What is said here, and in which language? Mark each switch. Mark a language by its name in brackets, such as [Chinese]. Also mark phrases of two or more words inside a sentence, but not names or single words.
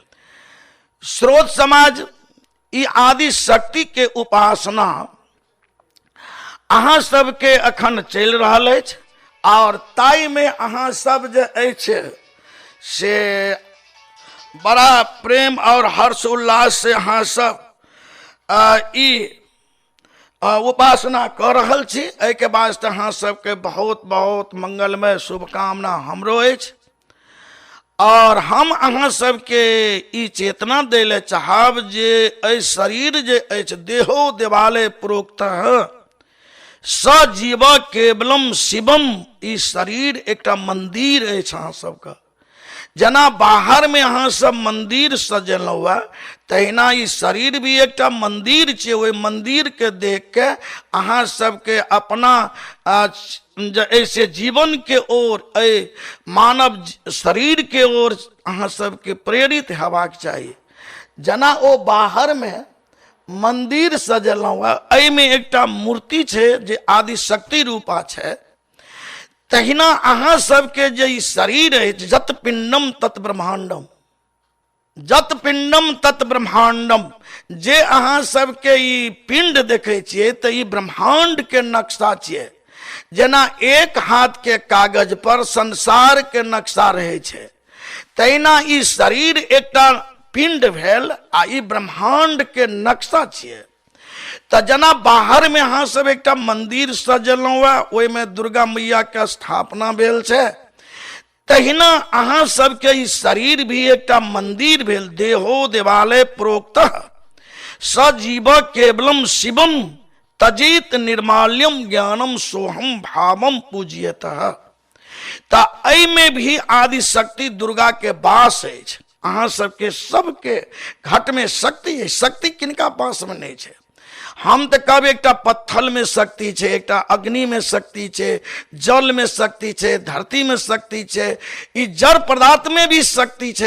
[Maithili] स्रोत समाज ई आदि शक्ति के उपासना अहाँ सबके अखन चलि रहल अछि और ताई में अहाँ सब जे अछि से बड़ा प्रेम और हर्ष उल्लास से अहाँ सब ई उपासना कर रहल छी। एहि के वास्ते अहाँ सबके बहुत बहुत मंगलमय शुभकामना हमरो अछि। और हम अहाँ सबके ई चेतना दै ले चाहब जे एहि शरीर जे अछि [Sanskrit] देहो देवालय प्रोक्तः सजीव केवलम शिवम। [Maithili] ई शरीर एकटा मंदिर अछि अहाँ सबके। जना बाहर में अहाँ सब मंदिर सजेलहुँ हुआ तहिना ई शरीर भी एकटा मंदिर छै। ओहि मंदिर के देख के अहाँ सबके अपना ऐसे जीवन के ओर, मानव शरीर के ओर अहाँ सबके प्रेरित हेबाक चाहिए। जना ओ बाहर में मंदिर सजेलहुँ हुआ, एहिमे एकटा मूर्ति छै जे आदि शक्ति रूपा छै। तहिना अहाँ सबके जे ई शरीर अछि [Sanskrit] जत पिंडम तत ब्रह्मांडम, जत पिंडम तत ब्रह्मांडम। [Maithili] जे अहाँ सबके ई पिंड देखे छियै तऽ ई ब्रह्मांड के नक्शा छियै। जेना एक हाथ के कागज पर संसार के नक्शा रहे छै तहिना ई शरीर एकटा पिंड भेल आ ई ब्रह्मांड के नक्शा छियै। तो जना बाहर में अहाँ सब एकटा मंदिर सजेलहुँ हुआ, ओहिमे दुर्गा मैया के स्थापना भेल छै। तहिना अहाँ सबके ई शरीर भी एकटा मंदिर भेल। [Sanskrit] देहो देवालय प्रोक्तः सजीव केवलम शिवम तजित निर्माल्यम ज्ञानम सोहम भावम पूज्यतः। [Maithili] ता एहि में भी आदि शक्ति दुर्गा के वास अछि। अहाँ सबके सबके घट में शक्ति है। शक्ति किनका पास में नहीं छै। हम तो कब एकटा पत्थल में शक्ति छै, एकटा अग्नि में शक्ति छै, जल में शक्ति छै, धरती में शक्ति छै, ई जड़ पदार्थ में भी शक्ति छै।